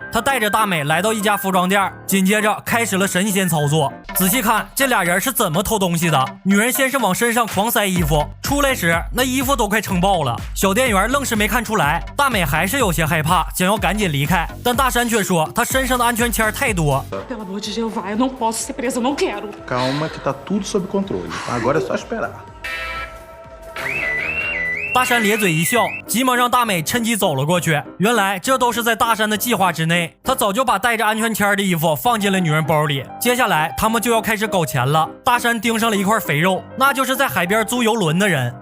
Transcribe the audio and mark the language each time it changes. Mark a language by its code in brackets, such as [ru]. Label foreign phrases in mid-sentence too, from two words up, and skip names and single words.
[zh] 他带着大美来到一家服装店，紧接着开始了神仙操作。仔细看这俩人是怎么偷东西的。女人先是往身上狂塞衣服，出来时那衣服都快撑爆了，小店员愣是没看出来。大美还是有些害怕，想要赶紧离开，但大山却说他身上的安全签太多。 [pt] Pelo amor de Jeová, eu não posso ser presa, eu não quero. Calma que tá tudo sob controle. Agora é só esperar. [zh] 大山咧嘴一笑，急忙让大美趁机走了过去。原来这都是在大山的计划之内，他早就把带着安全签的衣服放进了女人包里。接下来他们就要开始搞钱了。大山盯上了一块肥肉，那就是在海边租游轮的人。